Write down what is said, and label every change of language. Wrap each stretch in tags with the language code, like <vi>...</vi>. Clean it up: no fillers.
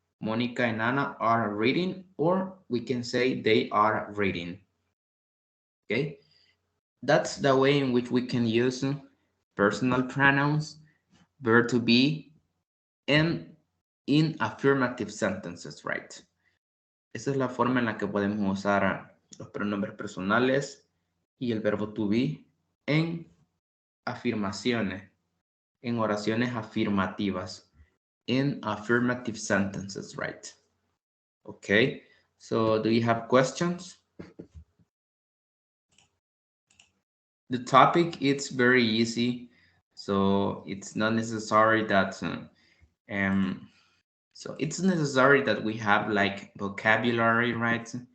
<en>Monica and Anna are reading, or we can say they are reading, okay? That's the way in which we can use personal pronouns, verb to be, and in affirmative sentences, right?</en> <es>Esa es la forma en la que podemos usar los pronombres personales y el verbo to be en afirmaciones, en oraciones afirmativas,</es> <en>in affirmative sentences, right? Okay, so do you have questions? The topic is very easy, so it's not necessary that so it's necessary that we have like vocabulary, right?</en>